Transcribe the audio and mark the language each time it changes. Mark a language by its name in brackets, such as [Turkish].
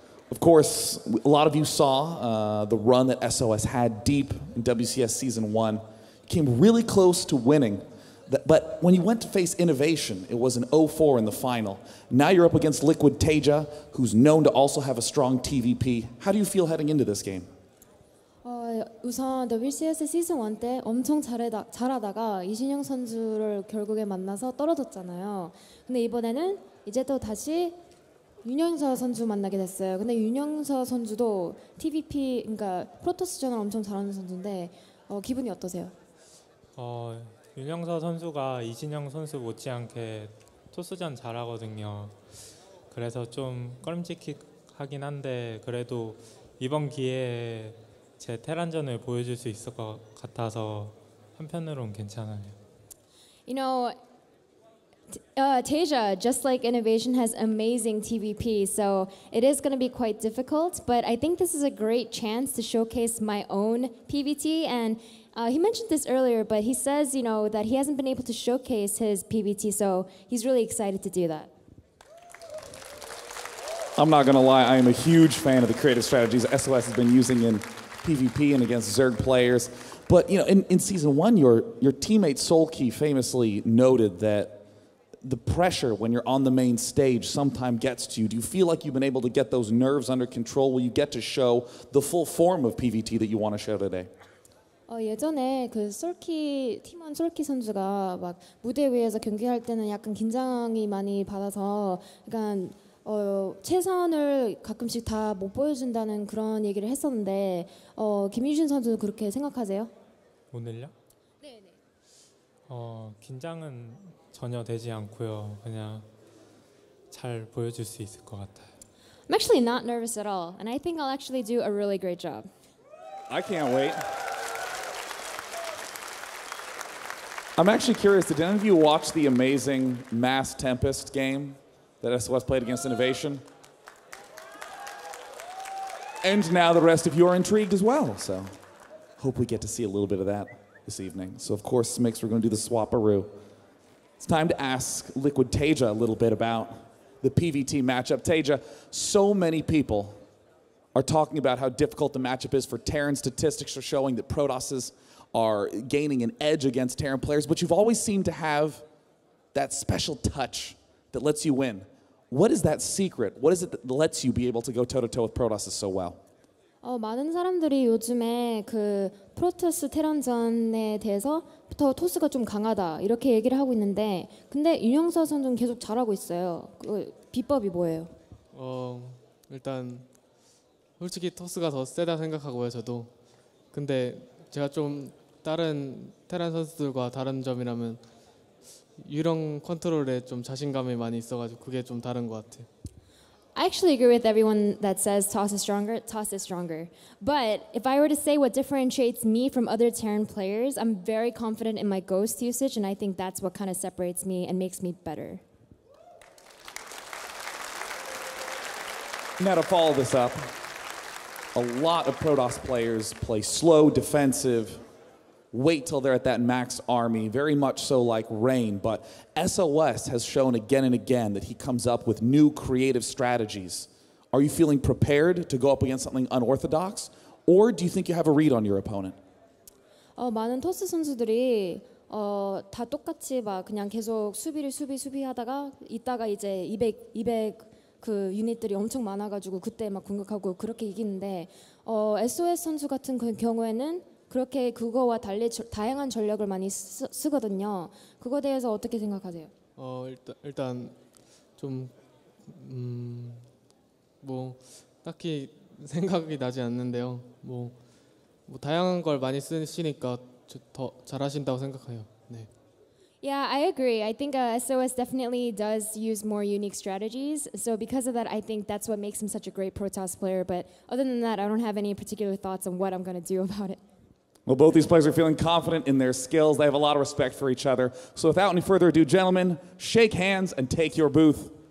[English] Of course, a lot of you saw the run that SOS had deep in WCS Season 1. Came really close to winning. But when you went to face Innovation, it was an 0-4 in the final. Now you're up against Liquid Taeja, who's known to also have a strong TVP. How do you feel heading into this game? [Korean] 우선 WCS 시즌 1 때 엄청 잘하다가 이신영 선수를 결국에 만나서 떨어졌잖아요. 근데 이번에는 이제 또 다시 윤영서 선수 만나게 됐어요. 근데 윤영서 선수도 TVP, 그러니까 프로토스전을 엄청 잘하는 선수인데 기분이 어떠세요? 윤영서 선수가 이신영 선수 못지않게 토스전 잘하거든요. 그래서 좀 꺼림칙하긴 한데 그래도 이번 기회에 제 테란전을 보여줄 수 있을 것 같아서 한편으로는 괜찮아요. [English] You know, Taeja, just like Innovation, has amazing TVP, so it is going to be quite difficult, but I think this is a great chance to showcase my own PVT, and he mentioned this earlier, but he says, you know, that he hasn't been able to showcase his PVT, so he's really excited to do that. I'm not going to lie, I am a huge fan of the creative strategies SOS has been using in PvP and against Zerg players. But you know, in Season 1, your teammate Solkey famously noted that the pressure when you're on the main stage sometimes gets to you. Do you feel like you've been able to get those nerves under control? Will you get to show the full form of PvT that you want to show today? [Korean] 예전에 그 팀원 솔키 선수가 막 무대 위에서 경기할 때는 약간 긴장이 많이 받아서 약간 최선을 가끔씩 다 못 보여준다는 그런 얘기를 했었는데 김유진 선수도 그렇게 생각하세요? 오늘요? 네. 긴장은 전혀 되지 않고요. 그냥 잘 보여줄 수 있을 것 같아요. [English] I'm actually not nervous at all, and I think I'll actually do a really great job. I can't wait. I'm actually curious, did any of you watch the amazing Mass Tempest game that SOS played against Innovation? And now the rest of you are intrigued as well, so hope we get to see a little bit of that this evening. So of course, Mix, we're going to do the swap-a-roo. It's time to ask Liquid Taeja a little bit about the PVT matchup. Taeja, so many people are talking about how difficult the matchup is for Terran. Statistics are showing that Protosses are gaining an edge against Terran players, but you've always seemed to have that special touch that lets you win. What is that secret? What is it that lets you be able to go toe-to-toe with Protosses so well? [Korean] 많은 사람들이 요즘에 그 프로토스 테란전에 대해서부터 토스가 좀 강하다 이렇게 얘기를 하고 있는데 근데 윤영서 선수는 계속 잘하고 있어요. 그 비법이 뭐예요? 일단 솔직히 토스가 더 세다 생각하고요, 저도. 근데 제가 좀 다른 테란 선수들과 다른 점이라면 유령 컨트롤에 좀 자신감이 많이 있어가지고 그게 좀 다른 것 같아요. [English] I actually agree with everyone that says Toss is stronger. But if I were to say what differentiates me from other Terran players, I'm very confident in my ghost usage, and I think that's what kind of separates me and makes me better. Now to follow this up, a lot of Protoss players play slow, defensive, wait till they're at that max army, very much so like Rain, but SOS has shown again and again that he comes up with new creative strategies. Are you feeling prepared to go up against something unorthodox, or do you think you have a read on your opponent? [Korean] 많은 토스 선수들이 다 똑같이 막 그냥 계속 수비하다가 이따가 이제 200 그 유닛들이 엄청 많아가지고 그때 막 공격하고 그렇게 이기는데 SOS 선수 같은 경우에는 그렇게 그거와 달리 다양한 전략을 많이 쓰거든요. 그거에 대해서 어떻게 생각하세요? 일단 좀 뭐 딱히 생각이 나지 않는데요. 뭐 다양한 걸 많이 쓰시니까 더 잘하신다고 생각해요. 네. [English] Yeah, I agree. I think SOS definitely does use more unique strategies. So because of that, I think that's what makes him such a great Protoss player. But other than that, I don't have any particular thoughts on what I'm going to do about it. Well, both these players are feeling confident in their skills. They have a lot of respect for each other. So without any further ado, gentlemen, shake hands and take your booth.